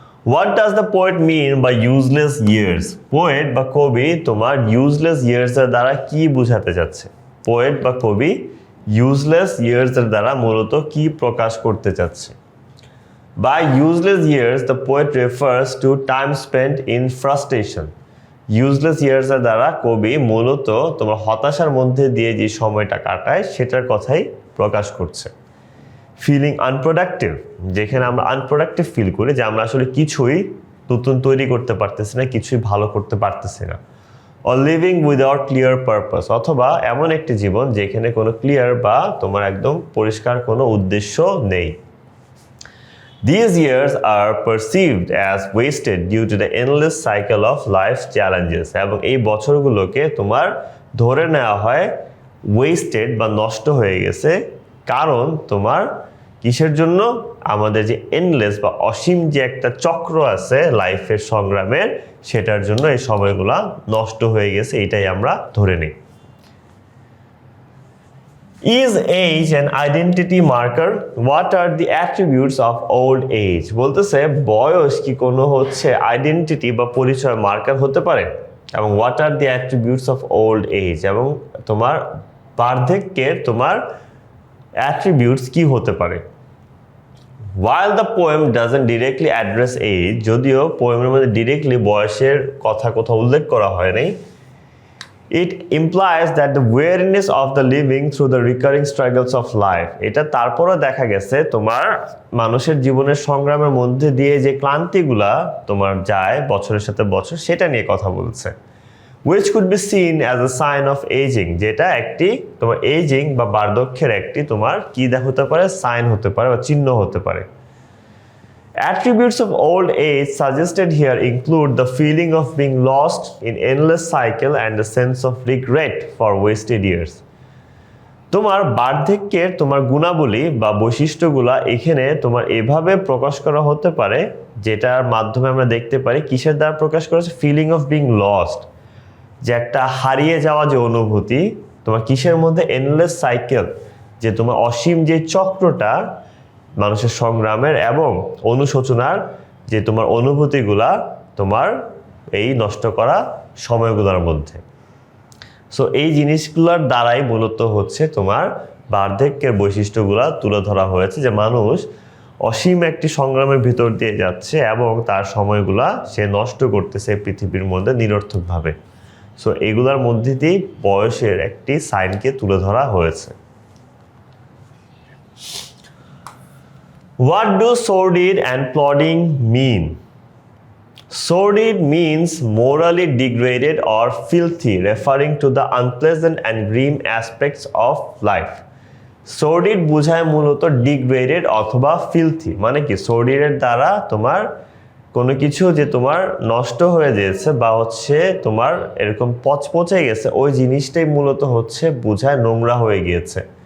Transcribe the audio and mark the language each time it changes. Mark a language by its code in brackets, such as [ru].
[en] What does the poet mean by useless years? [bn] Poet বা কবি তোমার ইউজলেস ইয়ার্সের দ্বারা কি বোঝাতে যাচ্ছে? পোয়েট বা কবি ইউজলেস ইয়ার্সের দ্বারা মূলত কি প্রকাশ করতে চাচ্ছে? [en] By useless years, the poet refers to time spent in frustration. [bn] Useless years এর দ্বারা কবি মূলত তোমার হতাশার মধ্যে দিয়ে যে সময়টা কাটায় সেটার কথাই প্রকাশ করছে। [en] feeling unproductive, [bn] যেখানে আমরা আনপ্রোডাক্টিভ ফিল করি, যে আমরা আসলে কিছুই নতুন তৈরি করতে পারতেছি না, কিছুই ভালো করতে পারতেছি না। [en] or living without clear purpose, [bn] অথবা এমন একটি জীবন যেখানে কোনো ক্লিয়ার বা তোমার একদম পরিষ্কার কোনো উদ্দেশ্য নেই। [en] These years are perceived as wasted due to the endless cycle of life's challenges, [bn] এবং এই বছরগুলোকে তোমার ধরে নেওয়া হয় ওয়েস্টেড বা নষ্ট হয়ে গেছে, কারণ তোমার কিসের জন্য? আমাদের যে এন্ডলেস বা অসীম যে একটা চক্র আছে লাইফের সংগ্রামের, সেটার জন্য এই সময়গুলা নষ্ট হয়ে গেছে, এটাই আমরা ধরে নিই। [en] Is age an identity marker? What are the attributes of old age? [bn] বলতেছে বয়স কি কোনো হচ্ছে আইডেন্টিটি বা পরিচয় মার্কার হতে পারে? এবং [en] what are the attributes of old age? [bn] এবং তোমার বার্ধক্যের তোমার attributes কি হতে পারে? [en] While the poem doesn't directly address age, [bn] যদিও পোয়েমের মধ্যে ডিরেক্টলি বয়সের কথা কোথাও উল্লেখ করা হয় নাই, [en] it implies that the weariness of the living through the recurring struggles of life, [bn] এটা তারপরও দেখা গেছে তোমার মানুষের জীবনের সংগ্রামের মধ্যে দিয়ে যে ক্লান্তিগুলা তোমার যায় বছরের সাথে বছর, সেটা নিয়ে কথা বলছে। [en] which could be seen as a sign of aging, [bn] যেটা একটি তোমার এজিং বা বার্ধক্যের একটি তোমার কি হতে পারে, সাইন হতে পারে বা চিহ্ন হতে পারে। [en] Attributes of old age suggested here include the feeling of being lost in endless cycle and a sense of regret for wasted years. [bn] তোমার বার্ধক্যের তোমার গুণাবলী বা বৈশিষ্ট্যগুলা এখানে তোমার এভাবে প্রকাশ করা হতে পারে, যেটার মাধ্যমে আমরা দেখতে পারি কিসের দ্বারা প্রকাশ করেছে, [en] feeling of being lost, [bn] যে একটা হারিয়ে যাওয়া যে অনুভূতি তোমার কিসের মধ্যে, [en] endless cycle, [bn] যে তোমার অসীম যে চক্রটা মানুষের সংগ্রামের এবং অনুশোচনার যে তোমার অনুভূতিগুলা তোমার এই নষ্ট করা সময়গুলোর মধ্যে। সো এই জিনিসগুলোর দ্বারাই মূলত হচ্ছে তোমার বার্ধক্যের বৈশিষ্ট্যগুলা তুলে ধরা হয়েছে, যে মানুষ অসীম একটি সংগ্রামের ভিতর দিয়ে যাচ্ছে এবং তার সময়গুলা সে নষ্ট করতেছে পৃথিবীর মধ্যে নিরর্থকভাবে। সো এগুলার মধ্যে দিয়ে বয়সের একটি সাইনকে তুলে ধরা হয়েছে। [en] What do sordid and plodding mean? Sordid means morally degraded or filthy, referring to the unpleasant and grim aspects of life. [bn] Sordid বোঝায় মূলত degraded অথবা filthy, মানে কি sordid-এর দ্বারা তোমার কোনো কিছু যে তোমার নষ্ট হয়ে গেছে বা হচ্ছে তোমার এরকম পচপচে গেছে, ওই জিনিসটাই মূলত হচ্ছে বোঝায় নোংরা হয়ে গিয়েছে।